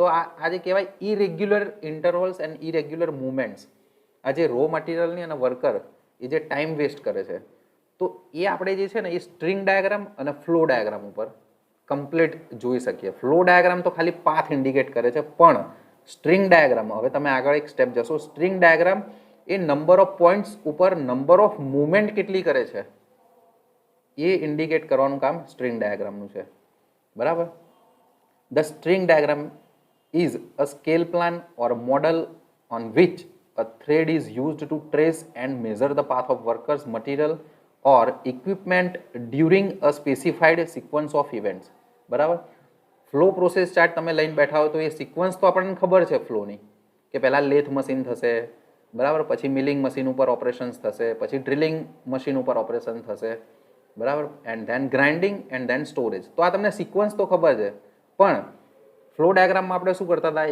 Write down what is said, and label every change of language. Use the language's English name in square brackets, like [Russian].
[Gujarati] તો આ જે કહેવાય [English] irregular intervals and irregular movements, [Gujarati] આ જે રો મટીરિયલની અને વર્કર એ જે ટાઈમ વેસ્ટ કરે છે, તો એ આપણે જે છે ને એ સ્ટ્રિંગ ડાયાગ્રામ અને ફ્લો ડાયાગ્રામ ઉપર કમ્પ્લીટ જોઈ શકીએ. ફ્લો ડાયાગ્રામ તો ખાલી પાથ ઇન્ડિકેટ કરે છે, પણ સ્ટ્રિંગ ડાયાગ્રામ, હવે તમે આગળ એક સ્ટેપ જશો, string diagram A number of points ઉપર નંબર ઓફ મુવમેન્ટ કેટલી કરે છે એ ઇન્ડિકેટ કરવાનું કામ સ્ટ્રિંગ ડાયાગ્રામનું છે, બરાબર. [English] The string diagram is a scale plan or a model on which a thread is used to trace and measure the path of workers, material or equipment during a specified sequence of events. [Gujarati] બરાબર. Flow process chart તમે લઈને બેઠા હો તો એ sequence તો આપણને ખબર છે ફ્લોની, કે પહેલાં લેથ મશીન થશે, બરાબર, પછી મિલિંગ મશીન ઉપર ઓપરેશન્સ થશે, પછી ડ્રિલિંગ મશીન ઉપર ઓપરેશન થશે, બરાબર, [English] And then grinding and then storage. [Gujarati] તો આ તમને સિક્વન્સ તો ખબર છે, પણ ફ્લો ડાયાગ્રામમાં આપણે શું કરતા હતા?